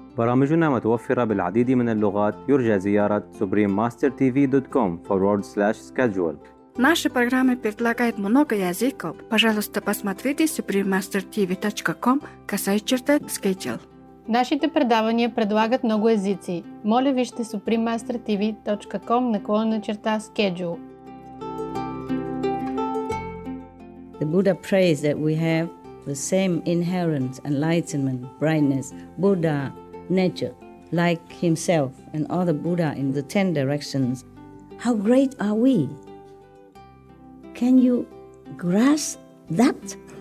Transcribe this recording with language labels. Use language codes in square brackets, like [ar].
[ar] برامجنا متوفرة بالعديد من اللغات. يرجى زيارة suprememastertv.com/schedule. [ru] Наши программы предлагают много языков. Пожалуйста, посмотрите suprememastertv.com/schedule. [bg] Нашите предавания предлагат много езици. Моля вижте suprememastertv.com/schedule. [en] The Buddha prays that we have the same inherent enlightenment, brightness, Buddha nature, like himself and other Buddha in the 10 directions. How great are we? Can you grasp that?